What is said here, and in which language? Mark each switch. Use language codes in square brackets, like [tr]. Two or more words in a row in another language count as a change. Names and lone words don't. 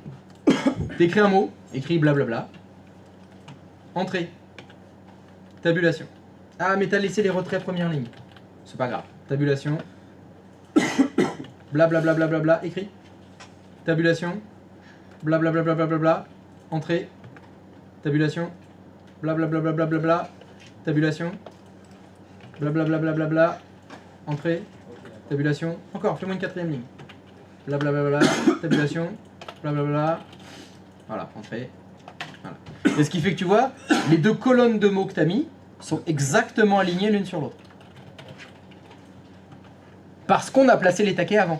[fr] T'écris un mot. Écris blablabla. Entrée. Tabulation. Ah, mais t'as laissé les retraits première ligne. C'est pas grave. Tabulation. Blablabla, bla, écrit. Tabulation. Blablabla, bla, bla, bla, entrée. Tabulation. Blablabla, bla, bla, bla, tabulation. Blablabla, bla, bla, entrée. Tabulation. Encore, fais-moi une quatrième ligne. Blablabla, bla, tabulation. Blablabla. Voilà, entrée. Voilà. Et ce qui fait que tu vois, les deux colonnes de mots que tu as mis sont exactement alignées l'une sur l'autre. Parce qu'on a placé les taquets avant.